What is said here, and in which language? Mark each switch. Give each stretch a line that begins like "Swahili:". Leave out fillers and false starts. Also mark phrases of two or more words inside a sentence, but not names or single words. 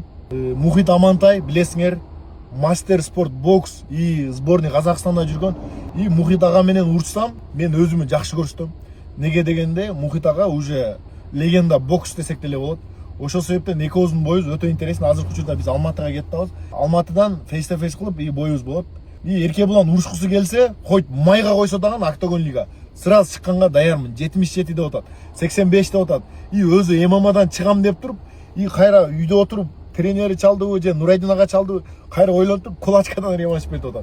Kyrgyz: Мухит Амантай, билесиңер,
Russian: мастер спорт бокс и сборный
Kyrgyz: Казакстанда жүргөн. И Мухит ага менен урушсам, мен өзүмү жакшы көрүштүм. Неге дегенде, Мухит ага
Russian: уже легенда бокс
Kyrgyz: десек деле болот. Ошол себептен экөөбүздүн боюбуз өтө интересен. Азыркы учурда биз Алматыга кетип атабыз. Алматыдан
English: face to face
Kyrgyz: кылып, и боюбуз болот. И Эрке булан урушкусу келсе, хоть майга койсо дагы Октагон лига сразу чыкканга даярмын. 77 деп атат, 85 деп атат. И өзү ММАдан чыгам деп туруп, и кайра үйдө отуруп тренери чалдыбы же Нурайдин ага чалдыбы, кайра ойлонуп кулачкадан реванш берди атат.